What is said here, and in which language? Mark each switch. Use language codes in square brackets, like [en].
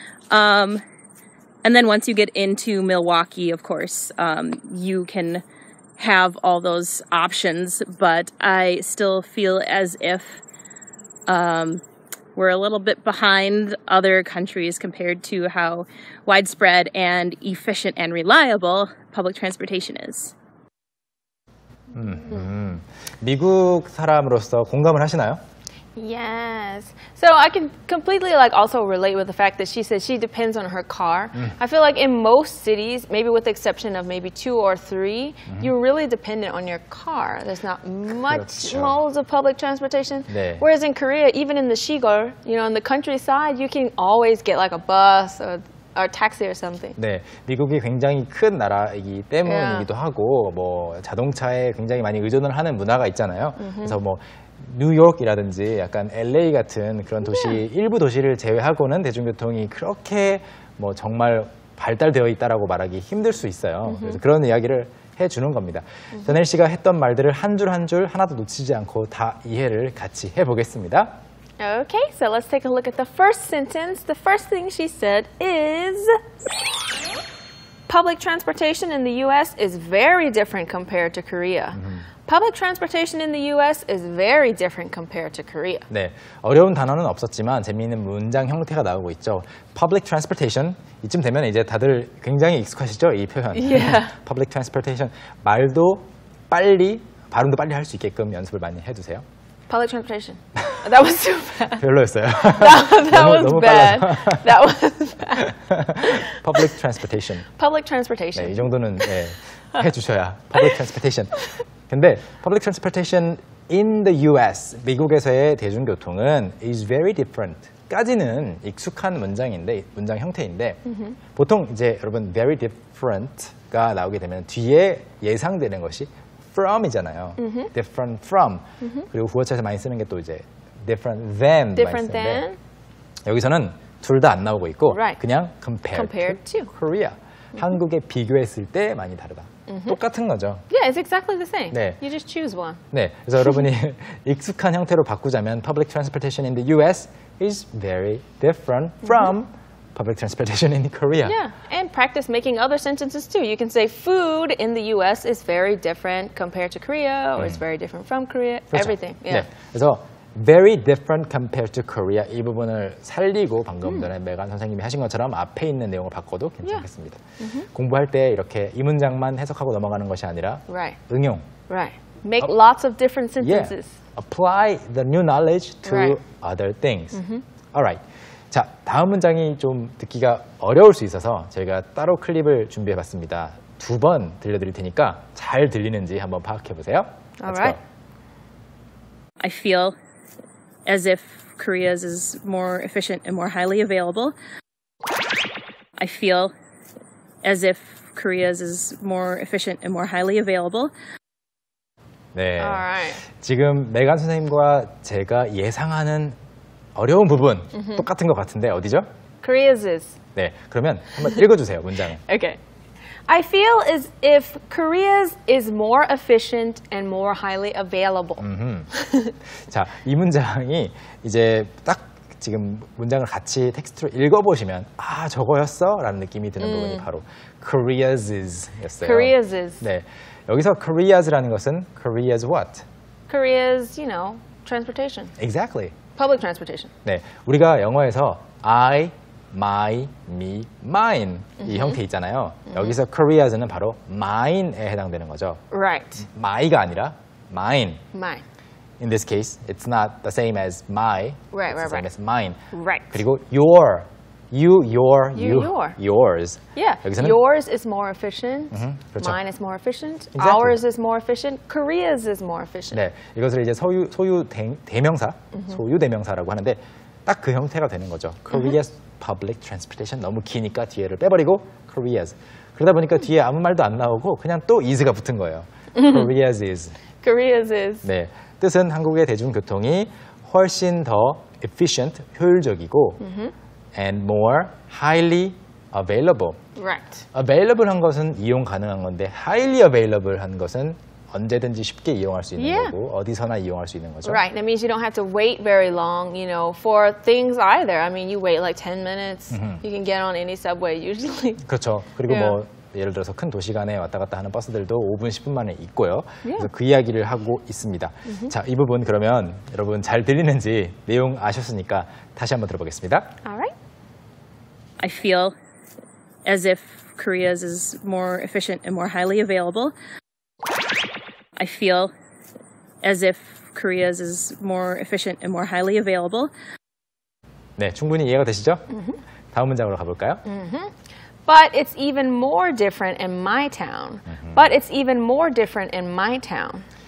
[en] And then once you get into Milwaukee, of course, you can have all those options, but I still feel as if we're a little bit behind other countries compared to how widespread and efficient and reliable public transportation is. [ko] 미국 사람으로서 공감을 하시나요? [en] Yes. So I can completely also relate with the fact that she says she depends on her car. I feel like in most cities, maybe with the exception of maybe 2 or 3, you're really dependent on your car. There's not much modes of public transportation. [ko] 네. [en] Whereas in Korea, even in the 시골, in the countryside, you can always get like a bus or taxi or something. [ko] 네, 미국이 굉장히 큰 나라이기 때문이기도 하고 뭐 자동차에 굉장히 많이 의존을 하는 문화가 있잖아요. 그래서 뭐 뉴욕이라든지 약간 LA 같은 그런 도시 일부 도시를 제외하고는 대중교통이 그렇게 뭐 정말 발달되어 있다라고 말하기 힘들 수 있어요. 그래서 그런 이야기를 해주는 겁니다. 전엘 씨가 했던 말들을 한 줄 한 줄 하나도 놓치지 않고 다 이해를 같이 해보겠습니다. [en] Okay, so let's take a look at the first sentence. The first thing she said is public transportation in the U.S. is very different compared to Korea. Public transportation in the U.S. is very different compared to Korea. [ko] 네, 어려운 단어는 없었지만 재미있는 문장 형태가 나오고 있죠. Public transportation 이쯤 되면 이제 다들 굉장히 익숙하시죠, 이 표현. [en] Yeah. [ko] Public transportation 말도 빨리 발음도 빨리 할 수 있게끔 연습을 많이 해두세요. [en] Public transportation. That was too bad. [ko] 별로였어요. [en] That was bad. That was bad. Public transportation. Public transportation. [ko] 네, 이 정도는 네, 해주셔야. [en] Public transportation. 근데 public transportation in the US, [ko] 미국에서의 대중교통은 [en] is very different. [ko] 까지는 익숙한 문장 형태인데 보통 이제 여러분 very different가 나오게 되면 뒤에 예상되는 것이 from이잖아요. [en] different from. [ko] 그리고 구어체에서 많이 쓰는 게 또 이제 different than. [en] Different than. [ko] 여기서는 둘 다 안 나오고 있고 [en] Right. 그냥 compared to Korea. [ko] 한국에 비교했을 때 많이 다르다. 똑같은 거죠. [en] Yeah, it's exactly the same. [ko] 네. [en] You just choose one. [ko] 네, 그래서 여러분이 익숙한 형태로 바꾸자면 [en] public transportation in the US is very different from public transportation in Korea. Yeah, and practice making other sentences too. You can say food in the U.S. is very different compared to Korea, or it's very different from Korea. [ko] 그렇죠. [en] Everything. Yeah. [ko] 네, 그래서 [en] very different compared to Korea [ko] 이 부분을 살리고 방금 전에 메간 선생님이 하신 것처럼 앞에 있는 내용을 바꿔도 괜찮겠습니다. 공부할 때 이렇게 이 문장만 해석하고 넘어가는 것이 아니라 [en] Right. [ko] 응용. [en] Right. Make lots of different sentences. Yeah. Apply the new knowledge to Right. other things. Alright. [ko] 자, 다음 문장이 좀 듣기가 어려울 수 있어서 저희가 따로 클립을 준비해봤습니다. 2번 들려드릴 테니까 잘 들리는지 한번 파악해보세요. [en] Alright. I feel as if Korea's is more efficient and more highly available. I feel as if Korea's is more efficient and more highly available. [ko] 네. [en] Alright. [ko] 지금 메간 선생님과 제가 예상하는 어려운 부분 똑같은 것 같은데 어디죠? [en] Korea's is. [ko] 네, 그러면 한번 읽어주세요, 문장을. [en] Okay. I feel as if Korea's is more efficient and more highly available. [ko] 자, 이 문장이 이제 딱 지금 문장을 같이 텍스트로 읽어보시면 아, 저거였어? 라는 느낌이 드는 부분이 바로 Korea's is 였어요. [en] Korea's is. [ko] 네, 여기서 Korea's 라는 것은 Korea's what? [en] Korea's, transportation. Exactly. Public transportation. [ko] 네, 우리가 영어에서 I my, me, mine 이 형태 있잖아요. 여기서 Koreas는 바로 mine에 해당되는 거죠. [en] Right. [ko] my가 아니라 mine. [en] Mine. In this case, it's not the same as my. Right, it's the same right. as mine. Right. 그리고 your, your, yours. Yeah. [ko] 여기서는 [en] Yours is more efficient. [ko] 그렇죠. [en] Mine is more efficient. Exactly. Ours is more efficient. Korea's is more efficient. [ko] 네, 이것을 이제 소유 대명사, 소유 대명사라고 하는데 딱 그 형태가 되는 거죠. Korea's public transportation 너무 기니까 뒤에를 빼버리고 Korea's. 그러다 보니까 뒤에 아무 말도 안 나오고 그냥 또 is가 붙은 거예요. [en] Korea's is. Korea's is. [ko] 네, 뜻은 한국의 대중교통이 훨씬 더 efficient, 효율적이고 [en] and more highly available. Right. [ko] available 한 것은 이용 가능한 건데 highly available 한 것은 언제든지 쉽게 이용할 수 있는 [en] Yeah. [ko] 거고 어디서나 이용할 수 있는 거죠. [en] Right. That means you don't have to wait very long, you know, for things either. I mean, you wait like 10 minutes. You can get on any subway usually. [ko] 그렇죠. 그리고 [en] Yeah. [ko] 뭐 예를 들어서 큰 도시 간에 왔다 갔다 하는 버스들도 5분, 10분 만에 있고요. [en] Yeah. [ko] 그래서 그 이야기를 하고 있습니다. 자, 이 부분 그러면 여러분 잘 들리는지 내용 아셨으니까 다시 한번 들어보겠습니다. [en] All right. I feel as if Korea's is more efficient and more highly available. I feel as if Korea's is more efficient and more highly available. [ko] 네, 충분히 이해가 되시죠? 다음 문장으로 가볼까요? [en] But it's even more different in my town. But it's even more different in my town.